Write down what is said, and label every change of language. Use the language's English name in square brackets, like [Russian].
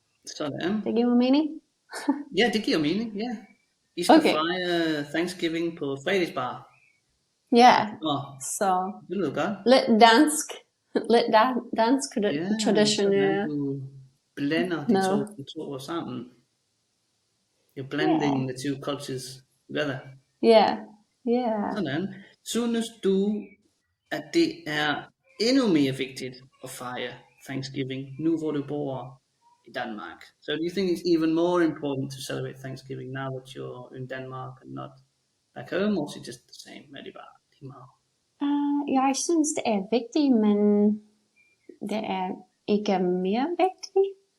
[Danish] Sådan. Det giver mening? Ja, det giver mening, ja. I skal fejre Thanksgiving på fredagsbar. Ja, så det lyder godt. Lidt dansk traditionelle. Du blender de to ord sammen. [English] You're blending the two cultures together. [Danish] Ja. Sådan. Synes du, at det er endnu mere vigtigt at fejre Thanksgiving, nu hvor du bor in Denmark? [English] So do you think it's even more important to celebrate Thanksgiving now that you're in Denmark and not back home, or is it just the same? [Danish] Er det bare lige meget? Jeg synes, det er vigtigt, men det er ikke mere vigtigt.